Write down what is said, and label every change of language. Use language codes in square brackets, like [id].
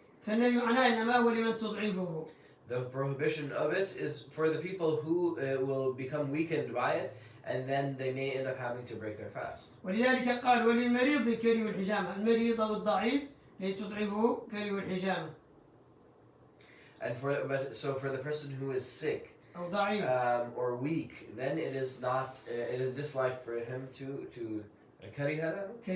[ar] فالنهي عنها إنما هو لمن تضعفه. [en] The prohibition of it is for the people who will become weakened by it, and then they may end up having to break their fast. [ar] ولذلك قال وللمريض كره الحجامة، المريض أو الضعيف لتضعفه كرهوا الحجامة. [en] And for the person who is sick [ar] أو ضعيف [en] or weak, then it is not it is disliked for him to [ar] كره